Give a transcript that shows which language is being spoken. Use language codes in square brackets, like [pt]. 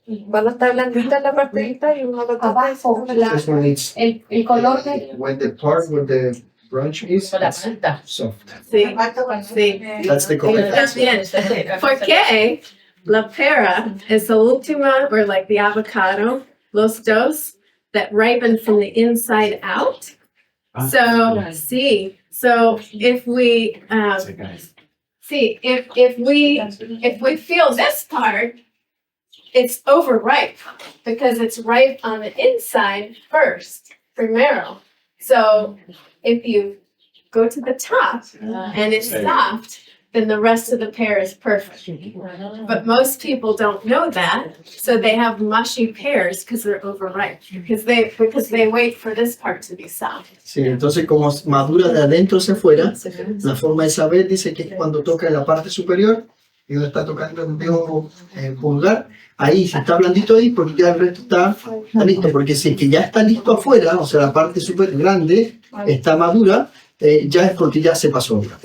[es] Cuando está blandita la partecita y uno lo toca. Abajo, [en] This one is [es] el color de... [en] when the part where the branch is [es] Con la fruta. [en] soft. [es] Sí, sí. [en] That's the correct answer. Bien. Porque la pera es la última, or like the avocado, los dos, that ripen from the inside out. So, so if we, if we feel this part, it's overripe because it's ripe on the inside first, primero. So if you go to the top and it's soft, then the rest of the pear is perfect. But most people don't know that, so they have mushy pears because they're overripe, because they wait for this part to be soft. [es] Sí, entonces como madura de adentro hacia afuera, la forma de saber dice que es cuando toca en la parte superior y donde está tocando el dedo pulgar, ahí, si está blandito ahí, porque ya el resto está listo. Porque si es que ya está listo afuera, o sea, la parte súper grande está madura, ya es porque ya se pasó.